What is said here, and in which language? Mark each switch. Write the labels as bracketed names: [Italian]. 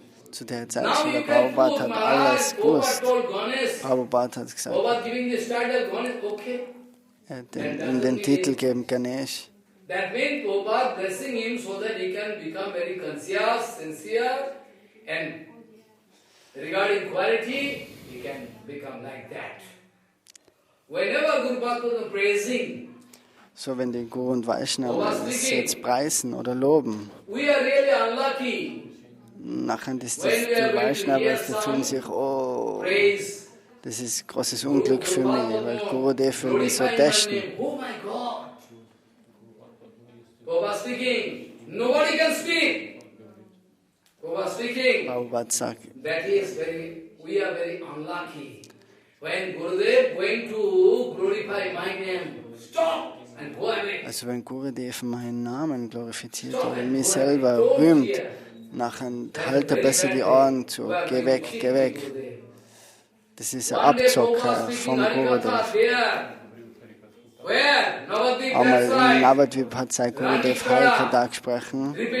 [German] Zu der Zeit, Srila Prabhupada hat alles gewusst. Prabhupada hat gesagt, er hat ihm den Titel gegeben, Ganesh. [English] That means Prabhupada blessing him so that he can become very conscious, sincere, and regarding quality, he can become like that. Whenever Guru Vaishnava praising, [German] so wenn die Guru und Vaishnava es jetzt preisen oder loben, [English] we are really unlucky. [German] Nachher ist das die Vaishnavas, die fühlen sich, oh, das ist großes Unglück für mich, weil Gurudev will mich so testen. [English] Oh my God. Prabhupada speaking, nobody can speak. Prabhupada speaking, [German] Prabhupada sagt, [English] we are very unlucky. When Gurudev going to glorify my name, stop and go away. [German] Also wenn Gurudev meinen Namen glorifiziert oder mich selber rühmt, nachher halt er besser die Ohren zu, geh weg, geh weg. Das ist ein Abzocker vom Gurudev. Einmal in Navadvip hat sein Gurudev Harikatha gesprochen.